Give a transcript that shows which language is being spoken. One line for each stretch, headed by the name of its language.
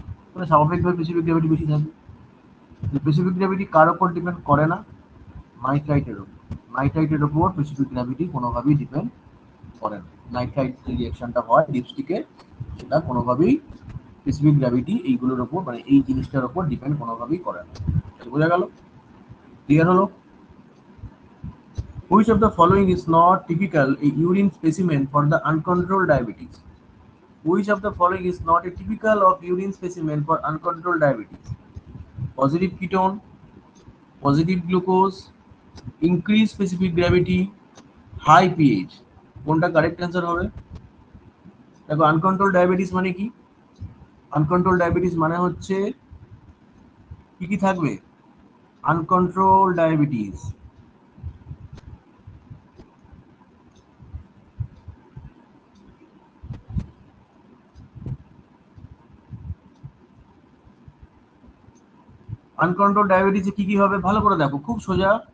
Bangla: তাহলে স্বাভাবিকভাবে specific gravity বেশি থাকবে। স্পেসিফিক গ্র্যাভিটি কার উপর ডিপেন্ড করে না? নাইট্রাইটের উপর। নাইট্রাইটের উপর স্পেসিফিক গ্র্যাভিটি কোনোভাবেই ডিপেন্ড করে না। নাইট্রাইট যে রিঅ্যাকশনটা হয় লিপস্টিকে, সেটা কোনোভাবেই স্পেসিফিক গ্র্যাভিটি এইগুলোর উপর, মানে এই জিনিসটার উপর ডিপেন্ড কোনোভাবেই করে না। বোঝা গেল? ক্লিয়ার হলো?
English: Which of the following is not typical a urine specimen for the uncontrolled diabetes? Which of the following is not a typical of urine specimen for uncontrolled diabetes? Positive ketone, positive glucose, increased specific gravity, high pH.
Bangla: কোনটা correct answer হবে? দেখো uncontrol diabetes মানে কি? Uncontrol diabetes মানে হচ্ছে কি কি থাকবে? আনকন্ট্রোল ডায়াবেটিস আনকন্ট্রোল ডায়াবেটিসে কি কি হবে ভালো করে দেখো, খুব সোজা।